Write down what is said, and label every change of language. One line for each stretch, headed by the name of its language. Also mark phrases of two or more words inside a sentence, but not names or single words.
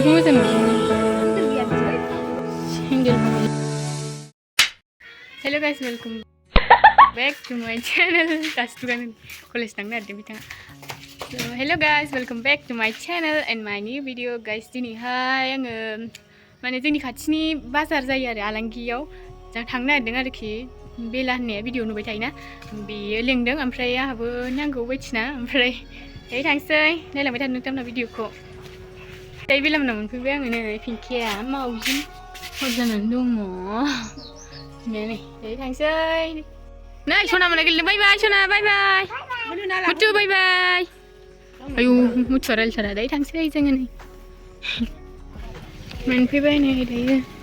Bodo: बेखौ मोजां नुदों
English: hello guys welcome back to my channel
Bodo: दासो दुगान कलेज थांनो नागिरदों बिथाङा
English: hello guys welcome back to my channel and my new video guys
Bodo: दिनैहाय आङो माने जोंनि खाथिनि बाजार जायो आरो आलांगियाव जों थांनो नागिरदों आरोखि बेला होननाया भिडिअ नुबाय थायोना बेयो लेंदों ओमफ्राय आंहाबो नांगौ बायदिना ओमफ्राय दायो थांसै नायलांबाय थानो नोंथांमोना भिडिअखौ दायो बेला मोनाव मोनफैबाय आङो नै पिंकिया मावजि हर जानानै दङ नै दायो थांसै नै सना मोना गेलेनो
English: bye bye
Bodo: सना
English: bye bye
Bodo: मुथु
English: bye bye
Bodo: आयु मुथुआ रायलायथारा दायो थांसै जोङो नै मोनफैबाय नै दायो